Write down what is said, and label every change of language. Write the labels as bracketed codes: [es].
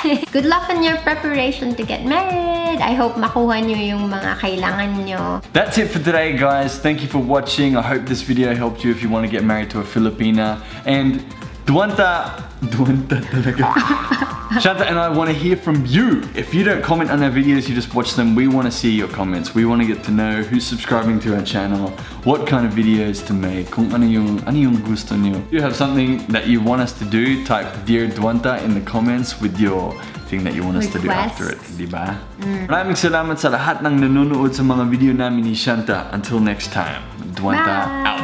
[en] Good luck on your preparation to get married. [tl] I hope makuha nyo yung mga kailangan nyo. [en] That's it for today, guys. Thank you for watching. I hope this video helped you if you want to get married to a Filipina. And Duanta talaga. Shanta and I want to hear from you. If you don't comment on our videos, you just watch them. We want to see your comments. We want to get to know who's subscribing to our channel, what kind of videos to make, [tl] kung ano yung gusto nyo. [en] If you have something that you want us to do, type Dear Duanta in the comments with your thing that you want us to do after it, [tl] di ba? Maraming salamat sa lahat ng nanonood sa mga video namin ni Shanta. [en] Until next time, [tl] Duanta.